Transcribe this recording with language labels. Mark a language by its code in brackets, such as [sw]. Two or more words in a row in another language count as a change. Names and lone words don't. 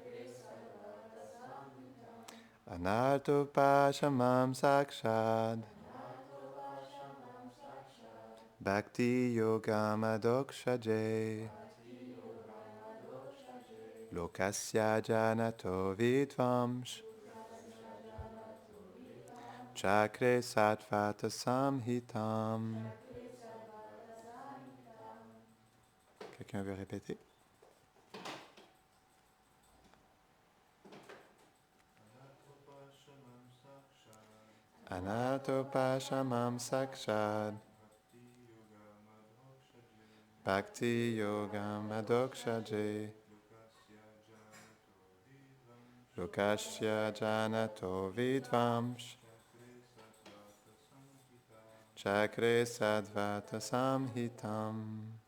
[sa] अनर्तोपशमम् साक्षाद् भक्ति योगम् अधोक्षजे लोकस्य जानतो विद्वांस् चक्रे सत्वत संहितम्. [fr] Quelqu'un veut répéter? [sa] अनतोपशमम् साक्षाद् भक्ति योगम् अधोक्षजे लोकस्य जानतो विद्वांस् चक्रे सद्वत संहितम्.